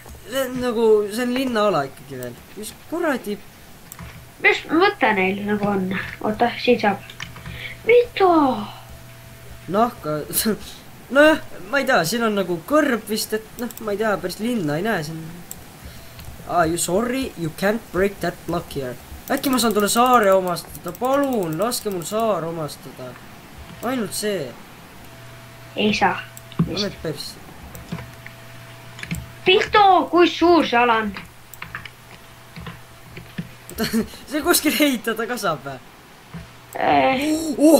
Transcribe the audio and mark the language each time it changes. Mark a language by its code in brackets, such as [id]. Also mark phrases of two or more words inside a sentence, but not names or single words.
[et] See on nagu, see on linnaala ikkagi veel. Mis kuradi... Mis mõte neil nagu on? Oota, siin saab. Mida? Nahka... Nojah, ma ei tea, siin on nagu kõrb vist, et noh, ma ei tea, päris linna ei näe siin. [en] You sorry, you can't break that block here. [et] Äkki ma saan tulla saare omastada? Palun, laske mul saar omastada. Ainult see. Ei saa. Oled persi. Pito, kui suur see ala on? See kuskil ehitada ka saab või?